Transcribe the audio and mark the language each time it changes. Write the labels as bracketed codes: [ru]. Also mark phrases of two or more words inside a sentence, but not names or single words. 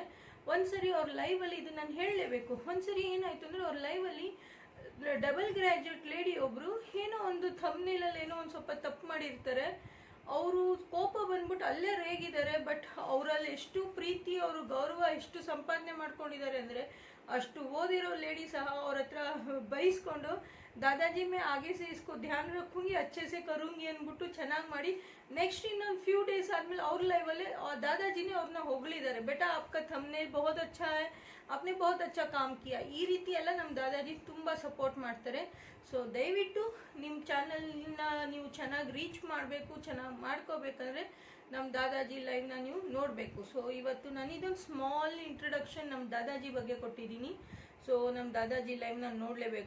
[kn] ಒಂದ್ಸರಿ ಅವ್ರ ಲೈವಲ್ಲಿ ಇದು ನಾನು ಹೇಳಲೇಬೇಕು, ಒಂದ್ಸರಿ ಏನಾಯಿತು ಅಂದರೆ ಅವ್ರ ಲೈವಲ್ಲಿ [en] double graduate lady [kn] ಒಬ್ಬರು ಏನೋ ಒಂದು ಥಂಬ್ನೇಲಲ್ಲಿ ಏನೋ ಒಂದು ಸ್ವಲ್ಪ ತಪ್ಪು ಮಾಡಿರ್ತಾರೆ, ಅವರು ಕೋಪ ಬಂದ್ಬಿಟ್ಟು ಅಲ್ಲೇ ರೇಗಿದ್ದಾರೆ. ಬಟ್ ಅವರಲ್ಲಿ ಎಷ್ಟು ಪ್ರೀತಿ, ಅವರು ಗೌರವ ಎಷ್ಟು ಸಂಪಾದನೆ ಮಾಡ್ಕೊಂಡಿದ್ದಾರೆ ಅಂದರೆ, ಅಷ್ಟು ಓದಿರೋ ಲೇಡಿ ಸಹ ಅವ್ರ ಹತ್ರ ಬೈಸ್ಕೊಂಡು [hi] दादाजी मैं आगे से इसको ध्यान रखूंगी, अच्छे से करूंगी [kn] ಅಂದ್ಬಿಟ್ಟು ಚೆನ್ನಾಗಿ ಮಾಡಿ ನೆಕ್ಸ್ಟ್ ಇನ್ನೊಂದು [en] few days [kn] ಆದಮೇಲೆ ಅವ್ರ ಲೈವಲ್ಲೇ ದಾದಾಜಿನೇ ಅವ್ರನ್ನ ಹೊಗಳಿದ್ದಾರೆ, [hi] बेटा आपका [kn] ಥಂಬ್ನೇಲ್ [hi] बहुत अच्छा है, आपने बहुत अच्छा काम किया. [kn] ಈ ರೀತಿ ಎಲ್ಲ ನಮ್ಮ ದಾದಾಜಿ ತುಂಬ ಸಪೋರ್ಟ್ ಮಾಡ್ತಾರೆ. ಸೊ ದಯವಿಟ್ಟು ನಿಮ್ಮ ಚಾನಲ್ನ ನೀವು ಚೆನ್ನಾಗಿ ರೀಚ್ ಮಾಡಬೇಕು, ಚೆನ್ನಾಗಿ ಮಾಡ್ಕೋಬೇಕಂದ್ರೆ ನಮ್ಮ ದಾದಾಜಿ ಲೈವ್ನ ನೀವು ನೋಡಬೇಕು. ಸೊ ಇವತ್ತು ನಾನು ಇದೊಂದು [en] small introduction [kn] ನಮ್ಮ ದಾದಾಜಿ ಬಗ್ಗೆ ಕೊಟ್ಟಿದ್ದೀನಿ. ಸೊ ನಮ್ಮ ದಾದಾಜಿ ಲೈವ್ನ ನೋಡಲೇಬೇಕು.